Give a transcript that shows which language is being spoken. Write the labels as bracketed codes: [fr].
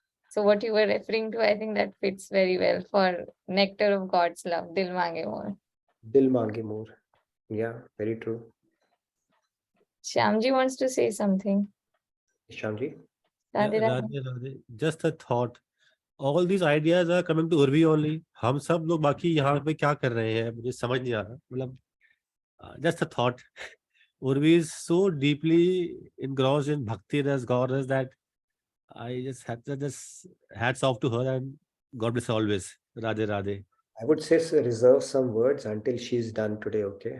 [en] So what you were referring to, I think that fits very well for nectar of God's love. Dil Mange More. Dil mange more. Yeah, very true. Shyamji wants to say something. Shyamji? Yeah, Radhe Radhe. Radhe, Radhe. Just a thought. All these ideas are coming to Urvi only. [hi] हम सब लोग बाकी यहाँ पे क्या कर रहे हैं मुझे समझ नहीं आ रहा. मतलब [en] just a thought. Urvi is so deeply engrossed in bhakti ras, gaur ras that I just had to just hats off to her and God bless always. Radhe Radhe. I would say reserve some words until she's done today, okay?